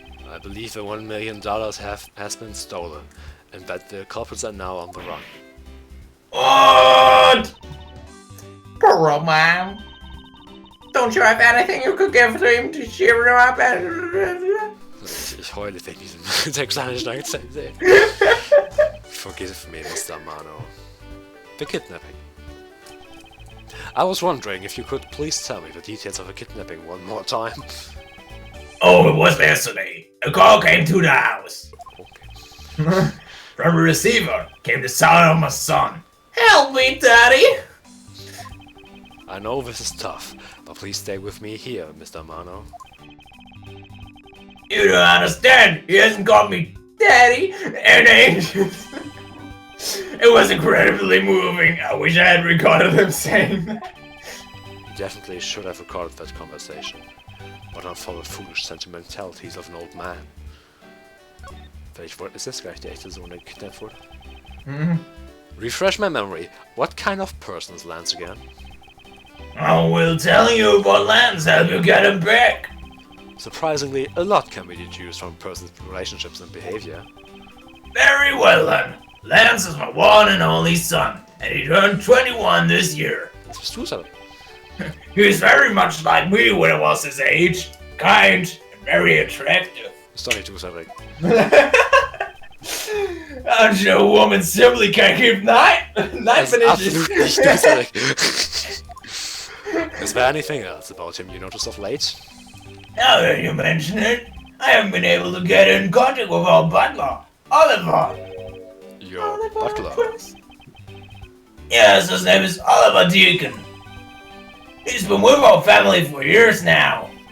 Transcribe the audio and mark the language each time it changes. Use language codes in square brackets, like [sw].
[en] I believe the $1 million has been stolen, and that the culprits are now on the run. What? Poor old man. Don't you have anything you could give to him to cheer him up? [de] Ich Ich heule wegen diesem texanischen Akzent. [en] Forgive me, Mr. Mano. The kidnapping. I was wondering if you could please tell me the details of the kidnapping one more time. Oh, it was yesterday. A call came to the house. Okay. From the receiver came the sound of my son. Help me, Daddy! I know this is tough, but please stay with me here, Mr. Mano. You don't understand. He hasn't called me Daddy in ages. It was incredibly moving. I wish I had recorded him saying that. You definitely should have recorded that conversation, but not for the foolish sentimentalities of an old man. [de] Ist das gleich der echte Sohn, der gekidnappt wurde? [en] Refresh my memory. What kind of person is Lance again? I will tell you about Lance, help you get him back. Surprisingly, a lot can be deduced from a person's relationships and behavior. Very well then. Lance is my one and only son, and he turned 21 this year. [de] Was bist du, Sally? [en] He's very much like me when I was his age. Kind and very attractive. [de] Bist doch nicht du, Sally. [en] And a woman simply can't keep night. [de] Das ist absolut nicht du, Sally. [en] Is there anything else about him you noticed of late? Now that you mention it, I haven't been able to get in contact with our butler, Oliver. Your butler? Yes, his name is Oliver Deacon. He's been with our family for years now.